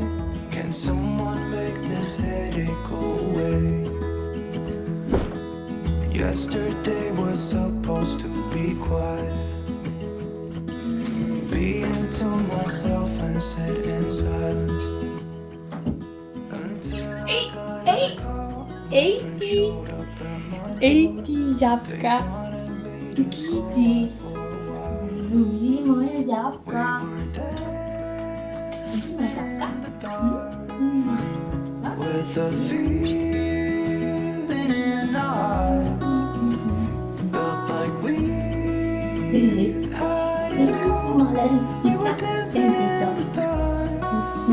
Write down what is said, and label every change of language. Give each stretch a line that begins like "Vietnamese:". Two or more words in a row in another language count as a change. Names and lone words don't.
English: Can someone make this headache go away? Yesterday was supposed to be quiet. Being to myself and sit in silence.
Slovenian: Ej ti, žabka. Kitty. Buzi moja žabka.
English: With a feeling in our eyes, felt like we had it all. We were dancing in the dark.